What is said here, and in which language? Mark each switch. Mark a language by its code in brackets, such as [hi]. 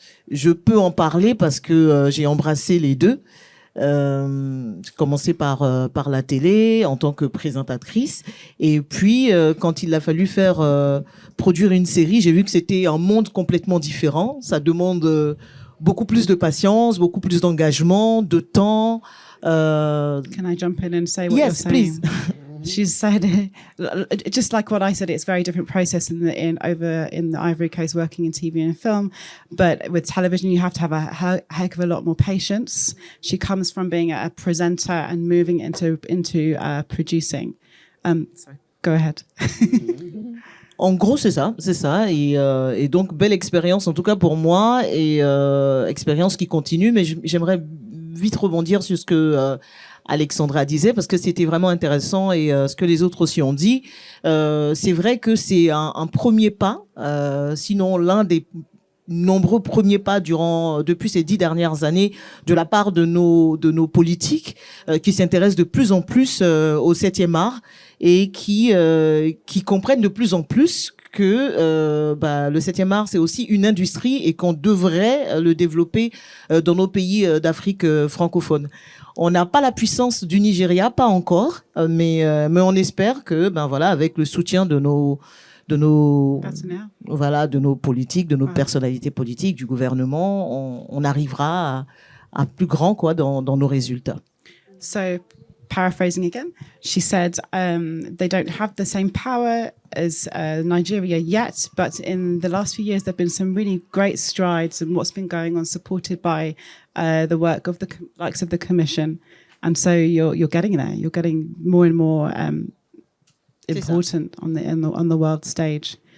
[fr] Je peux en parler parce que j'ai embrassé les deux. J'ai commencé par la télé en tant que présentatrice, et puis quand il a fallu produire une série, j'ai vu que c'était un monde complètement différent. Ça demande beaucoup plus de patience, beaucoup plus d'engagement, de temps. [en] Can I jump in and say what you're saying? Yes, please. She said, just like what I said, it's a very different process in the Ivory Coast working in TV and film. But with television, you have to have a heck of a lot more patience. She comes from being a presenter and moving into producing. Sorry, go ahead. [fr] En gros, c'est ça. Et donc, belle expérience, en tout cas pour moi, et expérience qui continue. Mais j'aimerais vite rebondir sur ce que Alexandra disait, parce que c'était vraiment intéressant, et ce que les autres aussi ont dit. C'est vrai que c'est un premier pas, sinon l'un des nombreux premiers pas depuis ces 10 dernières années de la part de nos politiques qui s'intéressent de plus en plus au 7e art et qui comprennent de plus en plus que le 7e art, c'est aussi une industrie et qu'on devrait le développer dans nos pays d'Afrique francophone. On n'a pas la puissance du Nigeria, pas encore, mais on espère que, avec le soutien de nos Partenaires. voilà, de nos politiques, de nos personnalités politiques, du gouvernement, on arrivera à plus grand dans nos résultats. [en] So, paraphrasing again, she said they don't have the same power as Nigeria yet, but in the last few years there have been some really great strides in what's been going on, supported by the work of the likes of the Commission. And so you're getting there. You're getting more and more important on the world stage.